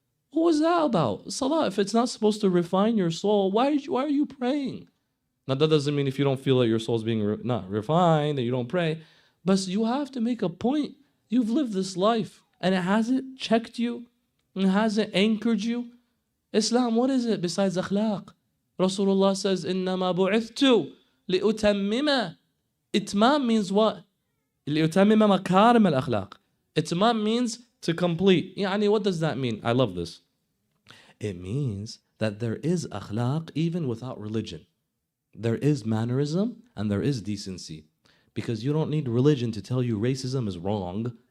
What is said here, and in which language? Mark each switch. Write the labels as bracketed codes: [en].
[en] What was that about? Salah, if it's not supposed to refine your soul, why are you praying? Now, that doesn't mean if you don't feel that your soul's being not refined, that you don't pray. But you have to make a point. You've lived this life, and it hasn't checked you, and it hasn't anchored you. Islam, what is it besides akhlaq? [ar] Rasulullah [en] says, [ar] إِنَّمَا بُعِثْتُ لِأُتَمِّمَ. Itmam [en] means what? [ar] لِأُتَمِّمَ مَكَارِمَ الْأَخْلَاقِ. [en] Itmam means to complete. Yani, what does that mean? I love this. It means that there is akhlaq even without religion. There is mannerism and there is decency. Because you don't need religion to tell you racism is wrong.